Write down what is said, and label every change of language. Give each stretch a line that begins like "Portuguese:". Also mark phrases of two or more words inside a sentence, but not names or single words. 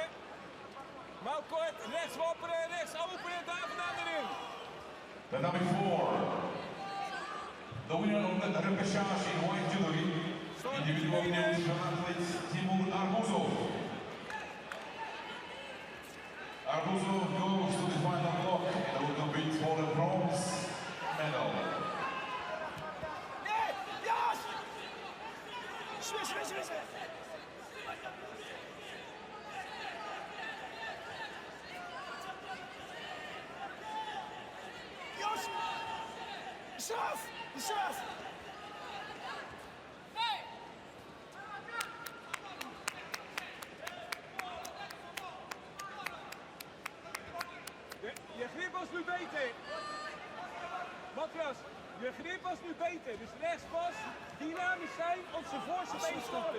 Dutch: Mouw kort, rechts wapperen, rechts openen, daar vandaan erin.
English: The number 4, the winner of the repechage in white jewelry, individual winners from athletes Timur Arbuzov. Arbuzov goes to the final block and will compete for the bronze medal.
Ukrainian: Яш! Швидше! Яш!
Russian: Еще раз!
Dutch: Je grip was nu beter. Matras, je grip was nu beter. Dus rechts vast, dynamisch zijn, op zijn voorste been storen.